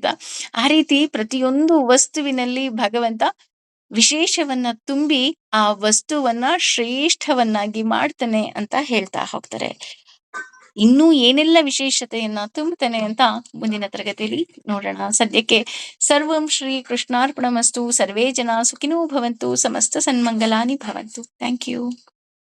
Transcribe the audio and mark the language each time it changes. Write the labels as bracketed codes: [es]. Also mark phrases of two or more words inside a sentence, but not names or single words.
[kn] ಆ ರೀತಿ ಪ್ರತಿಯೊಂದು ವಸ್ತುವಿನಲ್ಲಿ ಭಗವಂತ ವಿಶೇಷವನ್ನ ತುಂಬಿ ಆ ವಸ್ತುವನ್ನ ಶ್ರೇಷ್ಠವನ್ನಾಗಿ ಮಾಡ್ತಾನೆ ಅಂತ ಹೇಳ್ತಾ ಹೋಗ್ತಾರೆ. ಇನ್ನೂ ಏನೆಲ್ಲ ವಿಶೇಷತೆಯನ್ನ ತುಂಬುತ್ತಾನೆ ಅಂತ ಮುಂದಿನ ತರಗತಿಯಲ್ಲಿ ನೋಡೋಣ. [sa] ಸದ್ಯಕ್ಕೆ ಸರ್ವಂ ಶ್ರೀ ಕೃಷ್ಣಾರ್ಪಣಮಸ್ತು. ಸರ್ವೇ ಜನ ಸುಖಿನೋ ಭವಂತು. ಸಮಸ್ತ ಸನ್ಮಂಗಲಾನಿ ಭವಂತು. [en] Thank you.